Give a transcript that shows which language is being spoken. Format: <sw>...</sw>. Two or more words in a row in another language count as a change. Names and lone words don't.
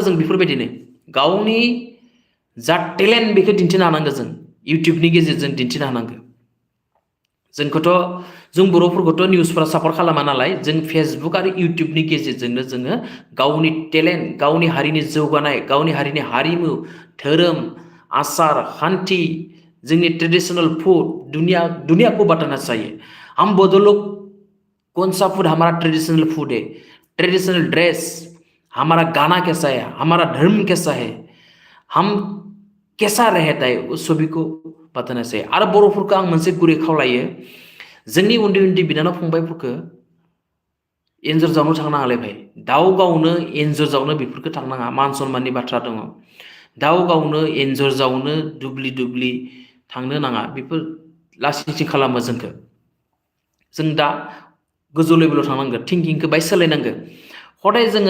<brx>जों बेफोरबायदिनो गावनि जा टेलेन्ट बेखौ दिन्थिनो हानांगो जों इउटुबनि गेजेरजों दिन्थिनो हानांगो जोंखौथ' जों बर'फोरखौथ' निउसफोरा सापर्ट खालामा नालाय जों फेसबुक आरो इउटुबनि गेजेरजोंनो जोङो गावनि टेलेन्ट गावनि हारिनि जौगानाय गावनि हारिनि हारिमु धोरोम आसार खान्थि जोंनि</brx> <en>traditional food</en> <hi>दुनिया को बताना चाहिए हम बदो लोग कौन सा फूड हमारा</hi> <en>traditional food</en> <hi>है</hi> <en>traditional dress</en> <hi>हमारा गाना कैसा है हमारा धर्म कैसा है हम कैसा रहता है उस सभी को बताना चाहिए</hi> <brx>आरो बर'फोरखौ आं मोनसे गुरै खावलायो जोंनि उन्दै उन्दै बिनानाव फंबायफोरखौ एन्जर जावनो थांनाङालै भाई दाउ गावनो एन्जर जावनो बेफोरखौ थांनाङा मान सन्माननि बाथ्रा दङ दाउ गावनो एन्जर जावनो दुब्लि दुब्लि थांनो नाङा बेफोर लासिंसिं खालामो जोंखौ जों दा गोजौ लेभेलाव थांनांगो थिंकिंखौ बाय सोलायनांगो हदाय जोङो</brx>